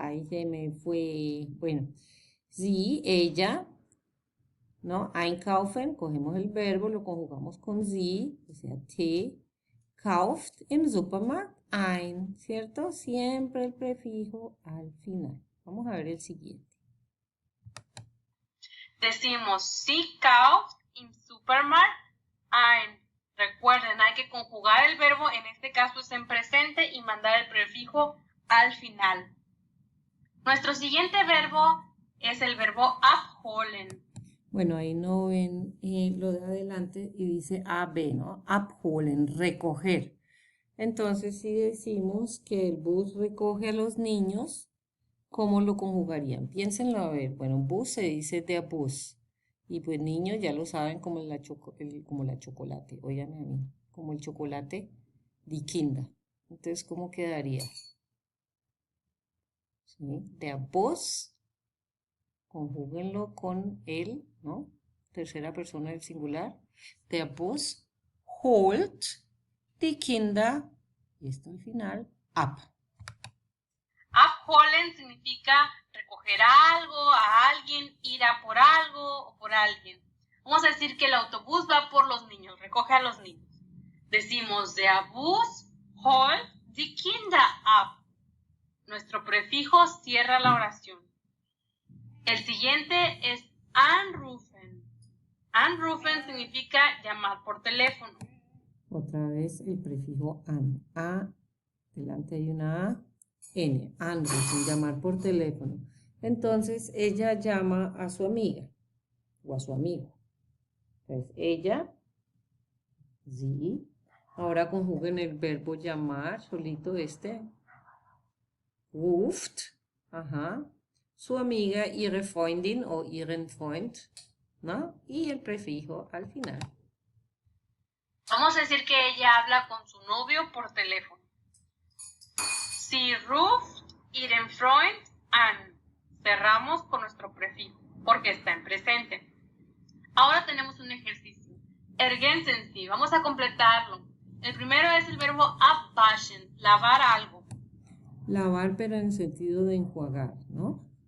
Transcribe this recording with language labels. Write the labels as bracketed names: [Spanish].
[Spanish] Ay, se me fue. Bueno, sí, ella, ¿no? Einkaufen, cogemos el verbo, lo conjugamos con sie, o sea, te, [German] kauft im Supermarkt ein, [Spanish] ¿cierto? Siempre el prefijo al final. Vamos a ver el siguiente. [German] Decimos, sie kauft im Supermarkt ein. [Spanish] Recuerden, hay que conjugar el verbo, en este caso es en presente, y mandar el prefijo al final. Nuestro siguiente verbo es el verbo abholen. Bueno, ahí no ven lo de adelante y dice AB, ¿no? Abholen, recoger. Entonces, si decimos que el bus recoge a los niños, ¿cómo lo conjugarían? Piénsenlo a ver. Bueno, bus se dice der Bus. Y pues niños ya lo saben como como la chocolate. Óigame a mí. Como el chocolate, die Kinder. Entonces, ¿cómo quedaría? ¿Sí? Der Bus, conjúguenlo con él, ¿no? Tercera persona del singular. [German] Der Bus holt die Kinder, [Spanish] y esto al final, [German] ab. [Spanish] Abholen significa recoger algo, a alguien, ir a por algo o por alguien. Vamos a decir que el autobús va por los niños, recoge a los niños. [German] Decimos, der Bus holt die Kinder ab. [Spanish] Nuestro prefijo cierra la oración. El siguiente es anrufen. Anrufen significa llamar por teléfono. Otra vez el prefijo an. A, delante hay una A, N, anrufen, llamar por teléfono. Entonces ella llama a su amiga o a su amigo. Entonces ella, sí. Ahora conjuguen el verbo llamar, solito este. Ruft, ajá. Su amiga, [German] ihre Freundin [Spanish] o [German] ihren Freund, [Spanish] ¿no? Y el prefijo al final. Vamos a decir que ella habla con su novio por teléfono. [German] Sie ruft ihren Freund an. [Spanish] Cerramos con nuestro prefijo, porque está en presente. Ahora tenemos un ejercicio. [German] Ergänzen Sie. [Spanish] Vamos a completarlo. El primero es el verbo abwaschen, lavar algo. Lavar, pero en sentido de enjuagar, ¿no?